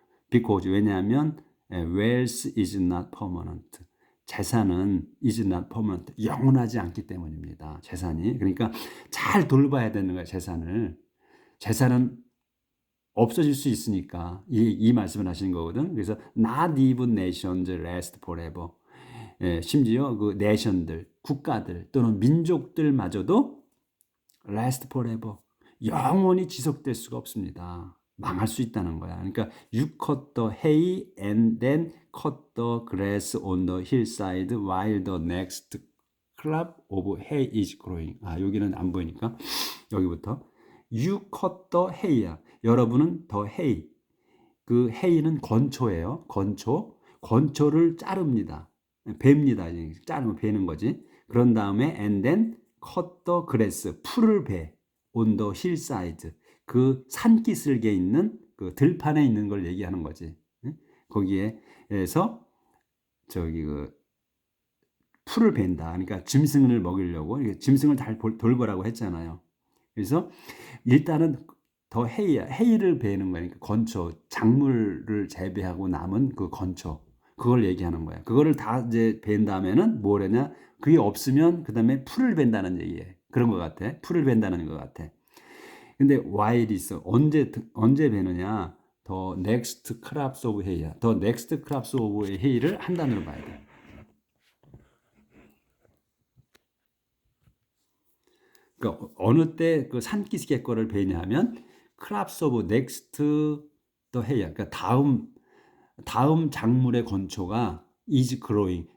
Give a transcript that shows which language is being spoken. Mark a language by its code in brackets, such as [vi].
[en] Because, [ko] 왜냐하면 [en] wealth is not permanent. [ko] 재산은 [en] is not permanent, [ko] 영원하지 않기 때문입니다. 재산이. 그러니까 잘 돌봐야 되는 거예요. 재산은 없어질 수 있으니까 이 말씀을 하시는 거거든. 그래서 [en] not even nations last forever. [ko] 심지어 그 내션들, 국가들 또는 민족들마저도 [en] last forever, [ko] 영원히 지속될 수가 없습니다. 망할 수 있다는 거야. 그러니까 [en] you cut the hay and then cut the grass on the hillside while the next crop of hay is growing. [ko] 여기는 안 보이니까 여기부터 [en] you cut the hay [ko] 야. 여러분은 [en] the hay. [ko] 그 hay는 건초예요. 건초를 자릅니다. 베입니다. 자르면 베는 거지. 그런 다음에 [en] and then cut the grass. [ko] 풀을 베. [en] on the hillside. [ko] 그 산기슭에 있는 그 들판에 있는 걸 얘기하는 거지. 거기에서 그 풀을 벤다. 그러니까 짐승을 먹이려고 짐승을 잘 돌보라고 했잖아요. 그래서 일단은 더 헤이를 베는 거니까 건초, 작물을 재배하고 남은 그 건초, 그걸 얘기하는 거야. 그거를 다 이제 벤 다음에는 뭐래냐? 그게 없으면 그 다음에 풀을 벤다는 얘기예요. 그런 것 같아. 풀을 벤다는 것 같아. 근데 while 있어. 언제 베느냐? 더 [en] next crops of hay야. [ko] 더 [en] next crops of hay [ko] 를 한 단어로 봐야 돼. 그러니까 어느 때 그 산기슭의 거를 베냐면 [en] crops of next the hay [ko] 야. 그러니까 다음 작물의 건초가 [en] is growing.